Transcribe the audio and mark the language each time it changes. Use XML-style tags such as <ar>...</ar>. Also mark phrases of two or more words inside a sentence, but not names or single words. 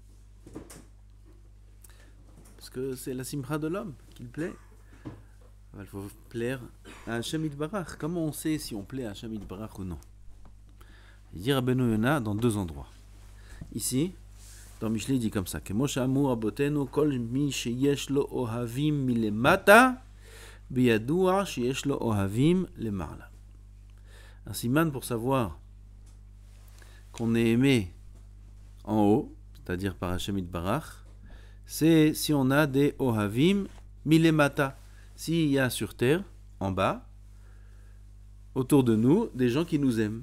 <fr>Parce que c'est la simcha de l'homme qui le plaît. Il faut plaire à</fr> <he>השם יתברך.</he> <fr>Comment on sait si on plaît à</fr> <he>השם יתברך</he> <fr>ou non? Il dit Rabbeinu Yona dans 2 endroits. Ici, dans Mishlei, il dit comme ça:</fr> <he>כמו שאמרו רבותינו כל מי שיש לו אוהבים מלמטה בידוע שיש לו אוהבים למעלה.</he> <fr>Un siman pour savoir qu'on est aimé en haut, c'est-à-dire par</fr> <he>השם יתברך,</he> <fr>c'est si on a des</fr> <he>אוהבים מלמטה.</he> <fr>S'il y a sur terre, en bas, autour de nous, des gens qui nous aiment.</fr>